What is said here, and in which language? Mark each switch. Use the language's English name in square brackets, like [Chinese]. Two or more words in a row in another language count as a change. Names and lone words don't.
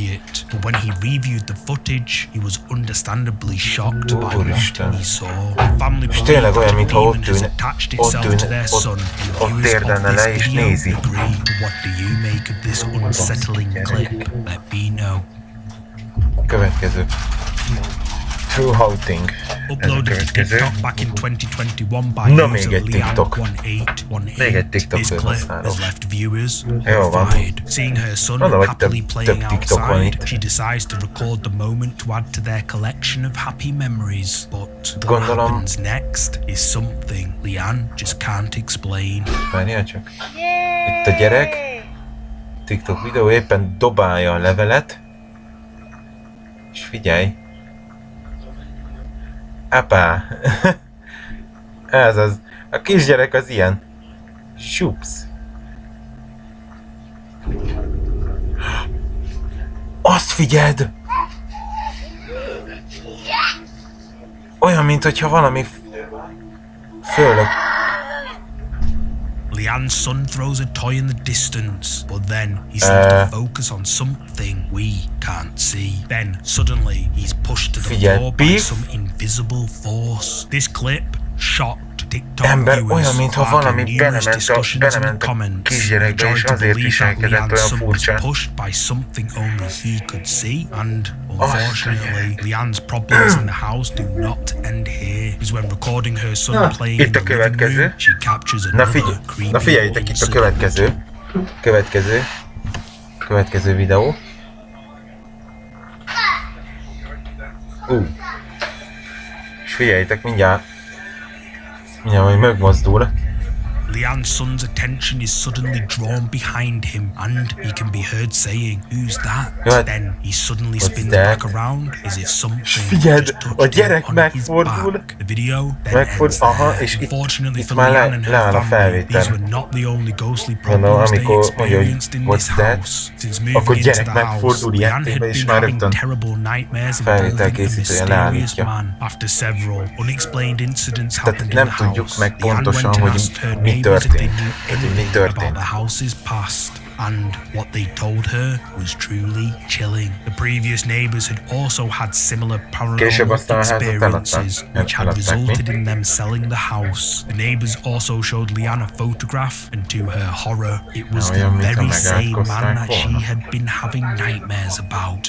[Hungarian] Úristen. És tényleg olyan, mintha ott térdenne le és nézi. Következő. [English] True Outing. Uploaded to TikTok back in 2021 by user Leanne1818. [Hungarian] Még egy TikTok [English] This clip has left viewers [Hungarian] jó van. [English] horrified. Seeing her son happily playing outside, she decides to record the moment to add to their collection of happy memories. But what happens next is something Leanne just can't explain. [Hungarian] Várjál csak. Itt a gyerek. TikTok videó éppen dobálja a levelet. És figyelj. Apá! Ez az. A kisgyerek az ilyen. Supsz. Azt figyeld! Olyan, mintha valami fölök. [English] Leanne's son throws a toy in the distance, but then he seems to focus on something we can't see. Then, suddenly, he's pushed to the floor by some invisible force. This clip shocked TikTok [Hungarian] Ember, [English] viewers, [Hungarian] olyan, mintha valami belement a [English] comments. [Hungarian] kisgyerekbe, és azért viselkedett olyan furcsán. [English] Pushed by something only he could see, and unfortunately, Leanne's problems in the house do not end here. Is when recording her son playing in the living room, she captures another creepy. [Hungarian] Na figyeljétek, itt a következő videó. És figyeljétek, mindjárt hogy megmozdul. [English] Leanne's son's attention is suddenly drawn behind him, and he can be heard saying, "Who's that?" What? Then he suddenly What's spins that? back around as if something [Hungarian] Figyeld, [English] just [Hungarian] a [English] touched him [Hungarian] gyerek [English] on his [Hungarian] megfordul. [English] back. The video then [Hungarian] Megfordul, [English] ends [Hungarian] aha, [English] there. [Hungarian] és [English] Unfortunately [Hungarian] itt [English] for [Hungarian] már [English] Leanne and [Hungarian] leáll [English] her [Hungarian] a [English] family, these [Hungarian] felvétel. [English] were not the only ghostly [Hungarian] Mondom, [English] problems they [Hungarian] amikor mondja, hogy [English] experienced in what's this that? house. Since [Hungarian] Akkor [English] moving into [Hungarian] gyerek [English] the house, [Hungarian] megfordul [English] Leanne had [Hungarian] ilyenképpen, és [English] been [Hungarian] már [English] having [Hungarian] rögtön [English] terrible nightmares [Hungarian] felvétel [English] involving a [Hungarian] készítője [English] mysterious [Hungarian] leállítja. [English] man. After several unexplained incidents [Hungarian] Tehát [English] happened in [Hungarian] nem [English] the [Hungarian] tudjuk [English] house, [Hungarian] meg [English] Leanne [Hungarian] pontosan, [English] went and [Hungarian] hogy [English] asked her [Hungarian] mi [English] neighbors if they [Hungarian] történt. [English] knew [Hungarian] Tehát, hogy mi [English] anything about [Hungarian] történt. [English] the house's past. And what they told her was truly chilling. The previous neighbors had also had similar paranormal experiences, which had resulted in them selling the house. The neighbors also showed Leanne a photograph, and to her horror, it was the very same man that she had been having nightmares about.